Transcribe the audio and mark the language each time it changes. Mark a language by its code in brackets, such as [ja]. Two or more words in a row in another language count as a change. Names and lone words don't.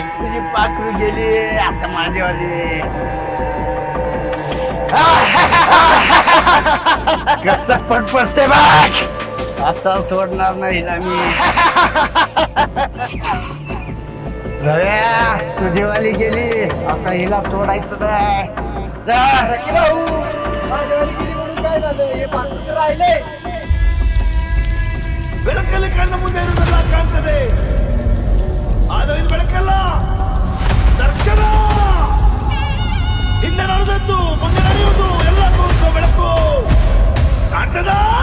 [mr] तुझी पाखरू गेली आता माझीवाली. कसं पडते बाग, आता सोडणार नाही ना मी. रव्या तुझीवाली गेली, आता हिला सोडायचं नाही. माझ्यावाली गेली म्हणून काय झालं, हे पात्र तर राहिले. [kn] ಬೆಳಕಲ್ಲಿ ಕಣ್ಣ ಮುಂದೆ ಇರುವುದೆಲ್ಲ ಕಾಣ್ತದೆ, ಆದರೆ ಬೆಳಕಲ್ಲ ದರ್ಶನ. ಹಿಂದೆ ನಡೆದದ್ದು ಮುಂದೆ ನಡೆಯುವುದು ಎಲ್ಲ ತೋರಿಸೋ ಬೆಳಕು ಕಾಣ್ತದ.